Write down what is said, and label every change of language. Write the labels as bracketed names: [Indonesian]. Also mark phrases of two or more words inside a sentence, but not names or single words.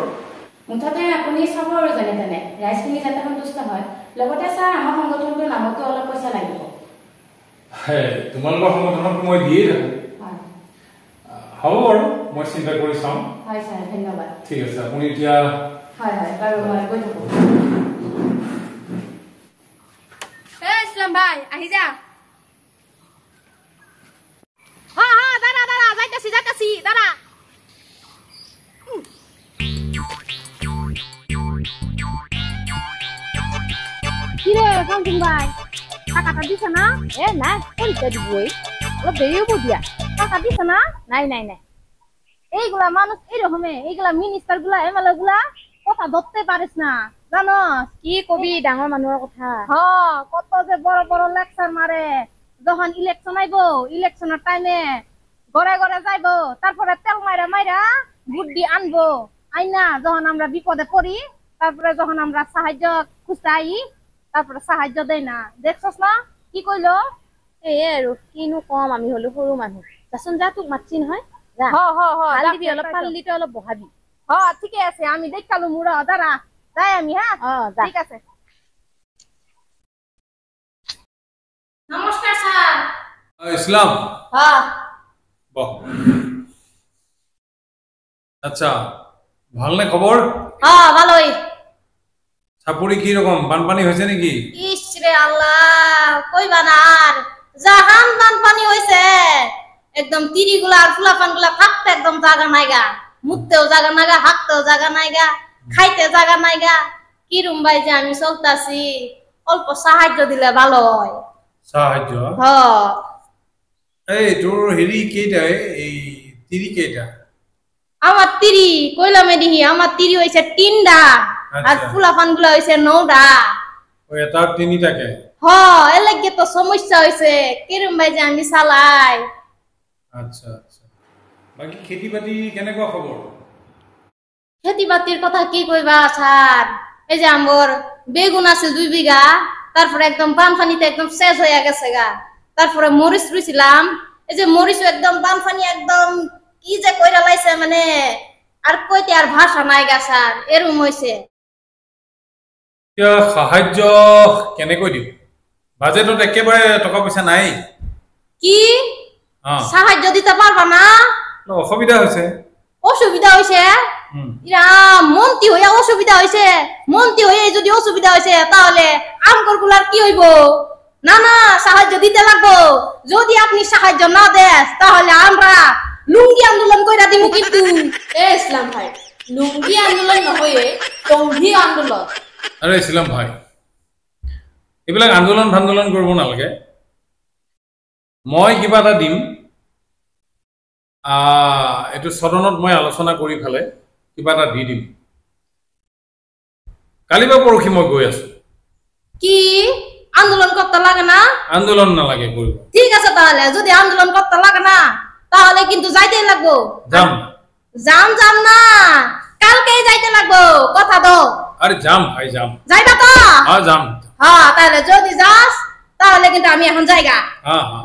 [Assamese] মুঠতে আপুনি চাব আৰু যেনে তেনে ৰাইজখিনি যাতে সন্তুষ্ট হয়। লগতে ছাৰ আমাৰ সংগঠনটোৰ নামতো অলপ পইচা লাগিব। তোমালোকৰ সংগঠনক মই দিয়ে থাকোঁ। হ'ব বাৰু, মই চিন্তা কৰি চাওঁ। হয় ছাৰ, ধন্যবাদ। ঠিক আছে, আপুনি এতিয়া হয় হয় বাৰু মই গৈ থাকোঁ। ইসলাম ভাই আহি যা। [Bangla] দাঁড়া দাঁড়া, যাইতাছি যাইতাছি, দাঁড়া। কিরে ফাংফুং ভাই, টাকাটা দিছে না? [Assamese] নাই পৰীক্ষা দিবই, অলপ দেৰি হ'ব দিয়া। [Bangla] টাকা দিছে না? নাই নাই নাই। এইগুলা মানুষ এইরকমে, এইগুলা মিনিস্টার গুলা এমএলএ গুলা কথা ধরতে পারিস না, জানোস? [Assamese] কি কবি ডাঙৰ মানুহৰ কথা। [Bangla] কত যে বড় বড় লেকচার মারে। যখন ইলেকশন আইব, ইলেকশনের টাইমে ঘরে ঘরে যাইব, তারপরে তেল মাইরা মাইরা ভোট দিয়ে আনবো। আইনা যখন আমরা বিপদে পড়ি, তারপরে যখন আমরা সাহায্য খুঁজতে আই, তারপরে সাহায্য দেয় না। দেখছস না কি কইলো? [Assamese] এই আৰু কিনো কম, আমি হলো সৰু মানুহ। যাচোন যা, তোক মাতছি নহয়। ভাল দিবি অলপ, পাল্লিতে অলপ বহাবি। [Bangla] ঠিকে আছে, আমি দেখালো মুড়া। দাঁড়া যাই আমি। ঠিক আছে। নমস্কার স্যার। [Assamese] ইছলাম বহ। আচ্ছা, ভালনে খবর? [Bangla] ভালোই। চাপৰি কি রকম, বানপানী হয়েছে নাকি? ইস রে আল্লাহ, কইবা না আর, জাহান বানপানি হইছে। একদম তিরিগুলা আর ফুলাপানগুলা থাকতে একদম জায়গা নাইগা, মুততেও জায়গা নাইগা, হাঁটতেও জায়গা নাইগা, খাইতে জায়গা নাইগা। কিরম ভাই যে আমি চলতাছি, অল্প সাহায্য দিলে ভালো হয়। সাহায্য? এই তোর হেরি কেইটা, এই তিরি কেইটা? আমার তিরি কইলামে দিহি, আমার তিরি হইছে তিনটা, আর ফুলাপানগুলা হইছে নটা। ওই এটার তিনিটাকে? এর লাগে তো সমস্যা হইছে, কিরম ভাই যে আমি চালাই। [Assamese] আচ্ছা আচ্ছা, বাকি খেতি বাতি কেনেকুৱা খবর? [Bangla] খেতি বাতির কথা কি কইবা স্যার, এই যে আমার বেগুন আছে 2 বিঘা, তারপরে একদম বানপানিতে একদম শেষ হয়ে গেছে গা। তারপরে মরিচ রুইছিলাম, এই যে মরিচ একদম বানপানি একদম কি যে কইরা লাইছে, মানে আর কইতে আর ভাষা নাই গা স্যার, এরকম হইছে। [Assamese] সাহায্য কেনেকৈ দিম? বাজেটত একেবাৰে টকা পয়সা নাই। [Bangla] কি সাহায্য দিতে পারবা না? অসুবিধা হয়েছে। অসুবিধা হয়েছে? মন্ত্রী হইয়া অসুবিধা হয়েছে? মন্ত্রী হয়ে যদি অসুবিধা হয়েছে, তাহলে আমগর গুলার কি হইব? না না, সাহায্য দিতে লাগবো। যদি আপনি সাহায্য না দেন, তাহলে আমরা লুঙ্গি আন্দোলন কইরা দিমু কিন্তু। [Assamese] ইসলাম ভাই, লুঙ্গি আন্দোলন নহয়ে টংঘি আন্দোলন। আরে ইছলাম ভাই, এইবিলাক আন্দোলন ভান্দোলন কৰিব নালাগে। মই কিবা এটা দিম, এইটো সদনত মই আলোচনা কৰি ফালে কিবা এটা দি দিম কালি বা পৰহি মই গৈ আছো [Bangla] কি আন্দোলন করতে লাগে না [Assamese] আন্দোলন নালাগে কৰিব [Bangla] ঠিক আছে তাহলে যদি আন্দোলন করতে লাগে না তাহলে কিন্তু যাইতেই লাগবো [Assamese] যাম যাম যাম [Bangla] না কালকেই যাইতে লাগবো কথা দাও [Assamese] আরে যাম ভাই যাম [Bangla] যাইবা তো [Assamese] হ্যাঁ যাম [Bangla] হ্যাঁ তাহলে যদি যাস তাহলে কিন্তু আমি এখন যাইগা হ্যাঁ হ্যাঁ